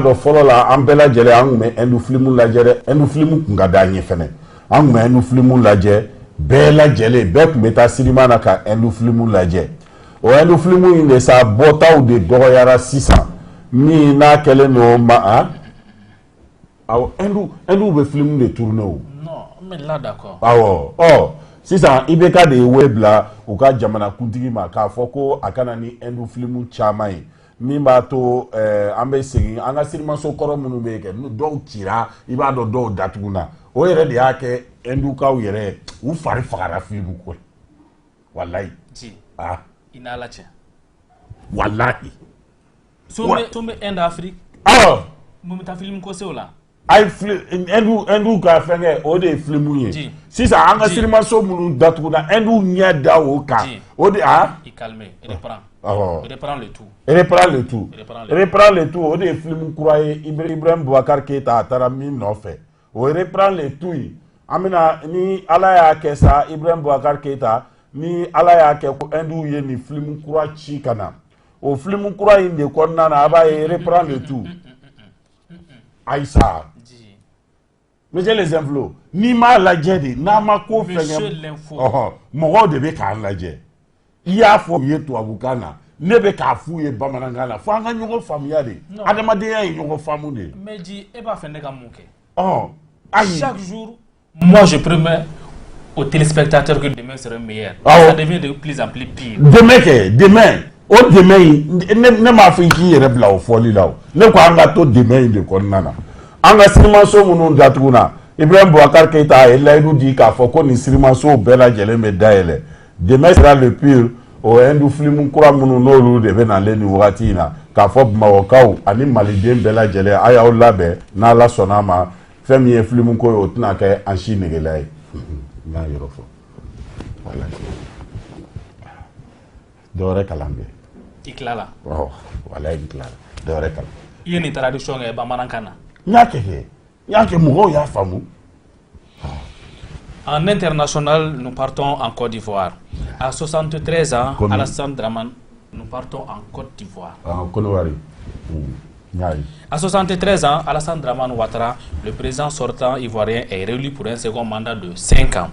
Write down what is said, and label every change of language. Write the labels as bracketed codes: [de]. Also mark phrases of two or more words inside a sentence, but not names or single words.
[bm] dɔn fɔlɔ la an bɛɛ lajɛlen an kun bɛ Hindu filimu lajɛ dɛ Hindu filimu kun ka d'an ye fɛnɛ an kun bɛ Hindu filimu lajɛ bɛɛ lajɛlen bɛɛ kun bɛ taa sinima na ka Hindu filimu lajɛ o Hindu filimu in de sa bɔtaw de dɔgɔyara sisan min n'a kɛlen don ma awɔ Hindu bɛ filimu de tourner o. [fr] Non, mais là d'accord. [bm] awɔ sisan IBK de ye wele bila u ka jamana kuntigi ma k'a fɔ ko a kana ni Hindu filimu caman ye min b'a to an bɛ segin an ka sirimaso kɔrɔ minnu bɛ kɛ dɔw cira i b'a dɔn dɔw datuguna o yɛrɛ de y'a kɛ Hindukaw yɛrɛ u fari fagara filimu ko walayi. i n'a la tiɲɛ. walayi. [fr] sommet Inde-Afrique. [bm] mun bɛ taa filimu ko se o la. Hindu ka fɛnkɛ o de ye filimu ye sisan an ka sirimaso minnu datuguna Hindu ɲɛ da o kan o de i [fr] calme reprend le tout [bm] o de ye filimu kura ye Ibrahim Boubacar Keïta a taara min nɔfɛ o [fr] reprend le tout [bm] ye an bɛna ni ala y'a kɛ sa Ibrahim Boubacar Keïta ni ala y'a kɛ ko Hindu ye nin filimu kura ci ka na o filimu kura in de kɔnɔna na a b'a ye [fr] reprend le tout [bm] Aïssa [fr] monsieur les inflos [bm] ni m'a lajɛ de n'a ma ko fɛngɛ mɔgɔw de bɛ k'an lajɛ i y'a fɔ u ye tubabukan na ne bɛ k'a f'u ye bamanankan na fo an ka ɲɔgɔn faamuya de adamadenya ye ɲɔgɔn faamu de. mais Ji e b'a fɛ ne ka mun kɛ. [fr] chaque jour moi je promets aux téléspectateurs que demain sera meilleur. ça devient de plus en plus pire. [bm] demain o demain ne m'a fɔ k'i yɛrɛ bila o fɔli la o ne ko an ka to demain de kɔnɔna na an ka sirimaso minnu datuguna Ibrahim Boubacar Keïta a ye layidu di k'a fɔ ko nin sirimaso bɛɛ lajɛlen bɛ dayɛlɛ [fr] demain sera le pire [bm] o Hindu filimu kura minnu n'olu de bɛ nalen nin wagati in na k'a fɔ Bamakɔkaw ani Maliden bɛɛ lajɛlen a y'aw labɛn n'Ala sɔnna a ma fɛn min ye filimu ko ye o tɛna kɛ an si negela ye n y'a yɔrɔ fɔ dɔwɛrɛ kalan bɛ i tilala walayi n tilala dɔwɛrɛ kalan i ye nin tradition kɛ bamanankan na n y'a kɛ mɔgɔw y'a faamu [fr] En international, nous partons en Côte d'Ivoire. À 73 ans, Alassane Dramane, nous partons en Côte d'Ivoire. À 73 ans, Alassane Dramane Ouattara, le président sortant ivoirien, est réélu pour un second mandat de 5 ans.